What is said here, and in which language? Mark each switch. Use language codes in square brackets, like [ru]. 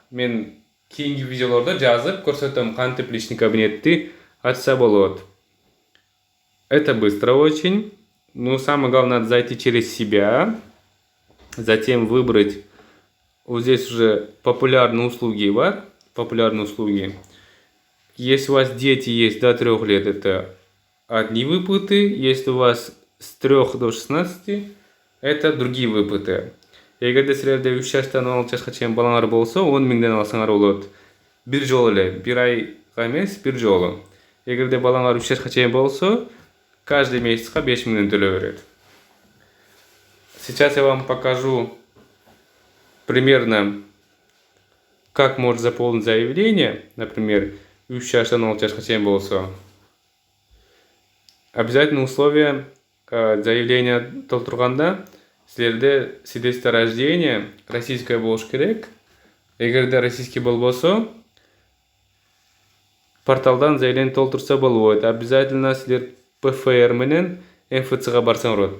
[ky] Мен кийинки видеолордо жазып көрсөтөм, кантип личный кабинетти ачса болот. [ru] Это быстро очень. Но самое главное, надо зайти через себя. Затем выбрать. Вот здесь уже популярные услуги. Популярные услуги. Если у вас дети есть до 3 лет, это одни выплаты. Если у вас с 3 до 16, это другие выплаты. [ky] Эгерде силерде 3 жаштан 16 жашка чейин балаңар болсо, 10 миңден алсаңар болот. Бир жолу эле, бир айга эмес, бир жолу. Эгерде балаңар 3 жашка чейин болсо, каждый месяцка 5 миллион төлөп берет. [ru] Сейчас я вам покажу примерно, как можно заполнить заявление. [ky] Например, 3 жаштан 16 жашка чейин болсо. [ru] Обязательно условия заявления [ky] толтурганда силерде [ru] свидетельство рождения российское [ky] болуш керек. Эгерде российский болбосо, порталдан заявление толтурса болот. Обязательно силер ПФР менен МФЦга барсаңар болот.